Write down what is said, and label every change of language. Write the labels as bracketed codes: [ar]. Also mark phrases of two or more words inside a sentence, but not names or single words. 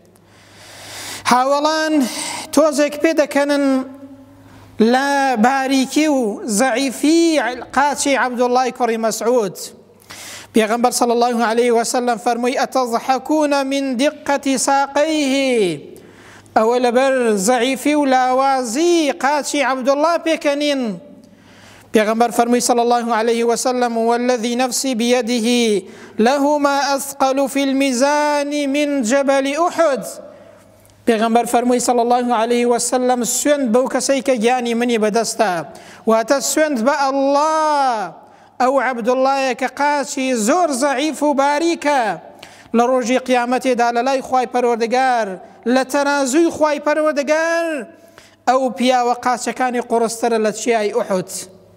[ckb] هاوڵان تۆزێک پێ دەکەنن لە باریکی و زەعیفی قاچی عەبدوڵڵای کوڕی مەسعود. پێغەمبەر [ar] صلی الله عليه وسلم [ckb] فەرمووی: [ar] ئەتەضحەکونە من دقەتی ساقەیه. [ckb] ئەوە لەبەر زەعیفی و لاوازی قاچی عەبدوڵڵا پێکەنین. پیغمبر فرموی [ar] صلی الله علیه وسلم: والذی نفسی بیده لهما اثقل فی الميزان من جبل احد. [ckb] پیغمبر فرموی [ar] صلی الله علیه وسلم: [ckb] سوێند بەو کەسەی کە گیانی منی بەدەستە، واتە سوێند بە ئەڵڵا ئەو عەبدوڵڵایە کە قاچی زۆر زەعیف و باریکە لە ڕۆژی قیامەتێدا لەلای خوای پەروەردگار لە تەرازووی خوای پەروەردگار ئەو پیاوە قاچەکانی قوڕسترە لە چیای ئوحود.